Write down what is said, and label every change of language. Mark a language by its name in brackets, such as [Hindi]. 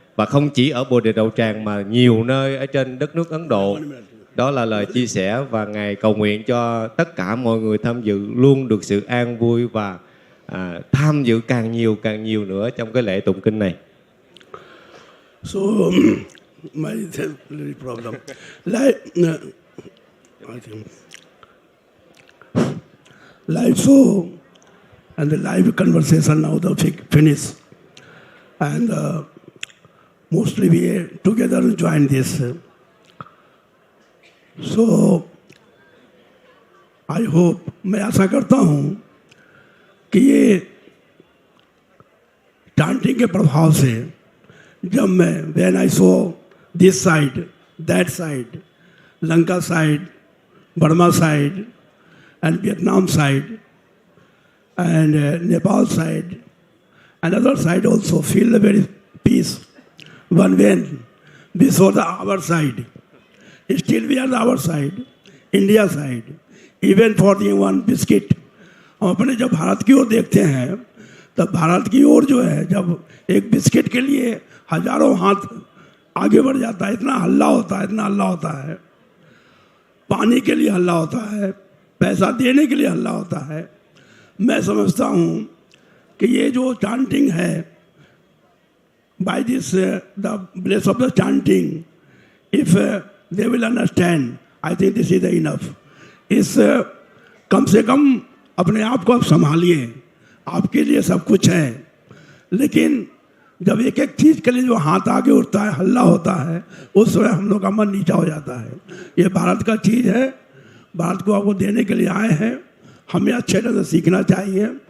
[Vietnamese] Và không chỉ ở Bồ Đề Đậu Tràng mà nhiều nơi ở trên đất nước Ấn Độ. Đó là lời chia sẻ và Ngài cầu nguyện cho tất cả mọi người tham dự luôn được sự an vui và tham dự càng nhiều nữa trong cái lễ tụng kinh này. [English] So, my problem. Like, I think, live show and the live conversation now the finish, and mostly we together join this. So, I hope, [Hindi] मैं आशा करता हूँ कि ये chanting के प्रभाव से जब मैं [English] when I saw this side, that side, Lanka side, Burma side, and Vietnam side, and Nepal side, and other side also feel a very peace. When we saw our side, still we are the our side, India side, even for the one biscuit. [Hindi] हम अपने जब भारत की ओर देखते हैं तब भारत की ओर जो है जब एक बिस्किट के लिए हजारों हाथ आगे बढ़ जाता है, इतना हल्ला होता है, पानी के लिए हल्ला होता है, पैसा देने के लिए हल्ला होता है। मैं समझता हूँ कि ये जो चांटिंग है, [English] by this the place of the chanting, if they will understand, I think this is enough. [Hindi] इस कम से कम अपने आप को आप संभालिए, आपके लिए सब कुछ है, लेकिन जब एक एक चीज के लिए जो हाथ आगे उठता है, हल्ला होता है, उस समय हम लोग का मन नीचा हो जाता है। ये भारत का चीज है, भारत को आपको देने के लिए आए हैं, हमें अच्छे ढंग से सीखना चाहिए।